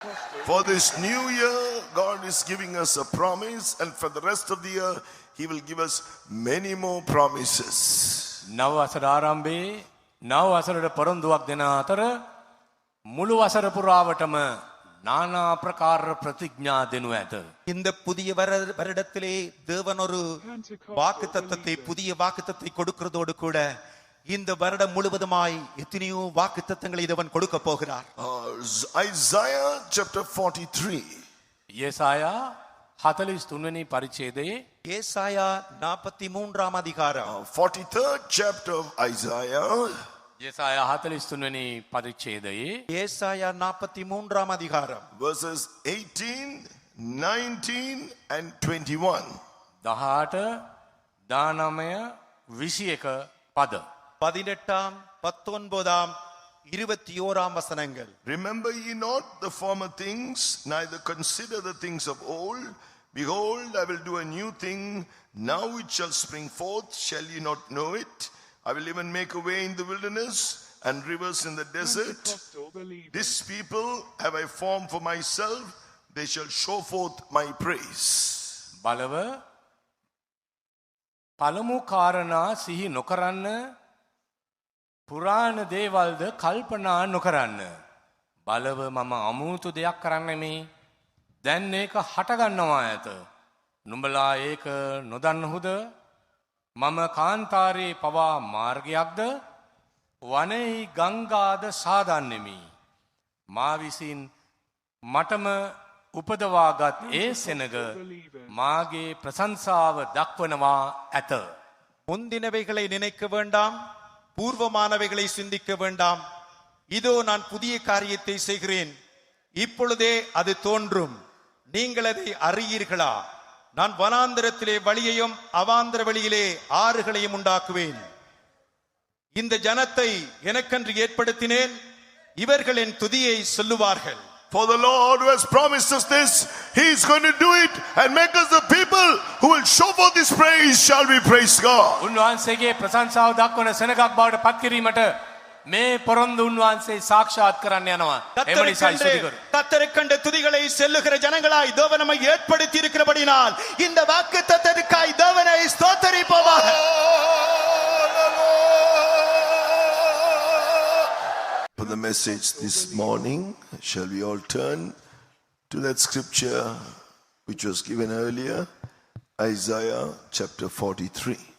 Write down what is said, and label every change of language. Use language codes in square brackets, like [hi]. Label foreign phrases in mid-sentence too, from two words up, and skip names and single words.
[en] For this new year, God is giving us a promise, and for the rest of the year, He will give us many more promises. [si] නව වසර ආරම්භයේ නව වසරට පොරොන්දුවක් දෙන අතර මුළු වසර පුරාවටම නානා ප්‍රකාර ප්‍රතිඥා දෙනු ඇත. [ta] இந்த புதிய வருடத்திலே தேவன் ஒரு வாக்குத்தத்தத்தை புதிய வாக்குத்தத்தை கொடுக்கிறதோடு கூட இந்த வருடம் முழுவதுமாய் எத்தனையோ வாக்குத்தத்தங்களை தேவன் கொடுக்க போகிறார். [en] Isaiah chapter 43. [si] යෙසායා 43 වෙනි පරිච්ඡේදයේ [ta] ஏசாயா 43ஆம் அதிகாரம் [en] 43rd chapter of Isaiah. [si] යෙසායා 43 වෙනි පරිච්ඡේදයේ [ta] ஏசாயா 43ஆம் அதிகாரம் [en] verses 18, 19 and 21. [si] 18 19 21 පද. [ta] 18ஆம் 19ஆம் 21ஆம் வசனங்கள். [en] Remember ye not the former things, neither consider the things of old. Behold, I will do a new thing. Now it shall spring forth. Shall ye not know it? I will even make a way in the wilderness and rivers in the desert. This people have I formed for myself. They shall show forth my praise. [si] බලව පළමු කාරණා සිහි නොකරන්න පුරාණ දේවල්ද කල්පනා නොකරන්න. බලව මම අමුතු දෙයක් කරන්නෙමි. දැන් ඒක හටගන්නවා ඇත. නුඹලා ඒක නොදන්නහුද? මම කාන්තාරේ පවා මාර්ගයක්ද වනයේ ගංගාද සාදන්නෙමි. මා විසින් මටම උපදවාගත් ඒ සෙනග මාගේ ප්‍රශංසාව දක්වනවා ඇත. [ta] முந்தினவைகளை நினைக்க வேண்டாம், பூர்வமானவைகளை சிந்திக்க வேண்டாம். இதோ நான் புதிய காரியத்தை செய்கிறேன், இப்பொழுதே அது தோன்றும், நீங்கள் அதை அறியீர்களா? நான் வனாந்தரத்திலே வழியையும் அவாந்தர வழியிலே ஆறுகளையும் உண்டாக்குவேன். இந்த ஜனத்தை எனக்கென்று ஏற்படுத்தினேன், இவர்கள் என் துதியை சொல்லுவார்கள். [en] For the Lord who has promised us this, He is going to do it and make us the people who will show forth His praise. Shall we praise God? [si] උන්වහන්සේගේ ප්‍රශංසාව දක්වන සෙනගක් බවට පත් කිරීමට මේ පොරොන්දු උන්වහන්සේ සාක්ෂාත් කරන්න යනවා. එම නිසායි ස්තුති කරු. [ta] கத்தரைக்கண்ட துதிகளை செல்லுகிற ஜனங்களாய் தேவன் நம்மை ஏற்படுத்தி இருக்கிறபடினால் இந்த வாக்குத்தத்தத்துக்காய் தேவனை ஸ்தோத்திரிப்போமாக. [en] For the message this morning, shall we all turn to that scripture which was given earlier, Isaiah chapter 43.